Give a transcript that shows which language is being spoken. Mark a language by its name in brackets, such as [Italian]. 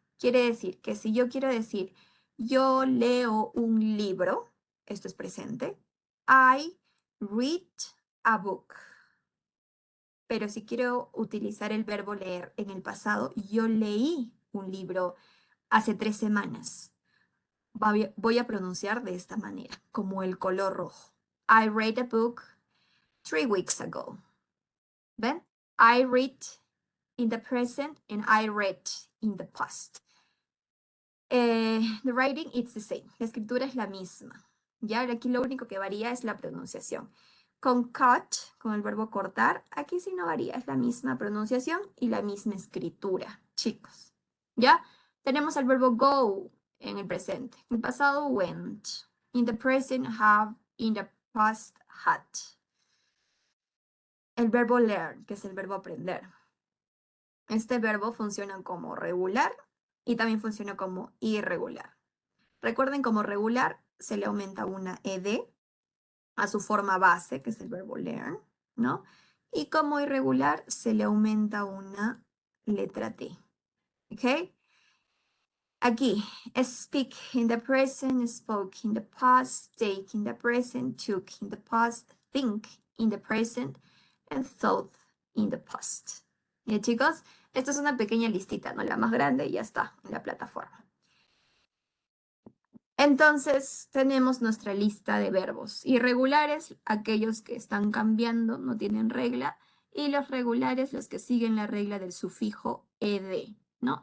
[Spanish] Quiere decir que si yo quiero decir, yo leo un libro, esto es presente, [English] I read a book. [Spanish] Pero si quiero utilizar el verbo leer en el pasado, yo leí un libro hace 3 semanas. Voy a pronunciar de esta manera, como el color rojo. [English] I read a book 3 weeks ago. ¿Ven? I read in the present and I read in the past. The writing is the same. [Spanish] La escritura es la misma. Ya, aquí lo único que varía es la pronunciación. Con cut, con el verbo cortar, aquí sí no varía, es la misma pronunciación y la misma escritura, chicos. ¿Ya? Tenemos el verbo go en el presente. En el pasado, went. [English] In the present, have. In the past, had. [Spanish] El verbo learn, que es el verbo aprender. Este verbo funciona como regular y también funciona como irregular. Recuerden, como regular se le aumenta una ed a su forma base, que es el verbo learn, ¿no? Y como irregular se le aumenta una letra T. ¿Ok? [English] Aquí, speak in the present, spoke in the past, take in the present, took in the past, think in the present, and thought in the past. [Spanish] ¿Ya, chicos? Esta es una pequeña listita, ¿no? La más grande y ya está en la plataforma. Entonces, tenemos nuestra lista de verbos. Irregulares, aquellos que están cambiando, no tienen regla, y los regulares, los que siguen la regla del sufijo ed, ¿no?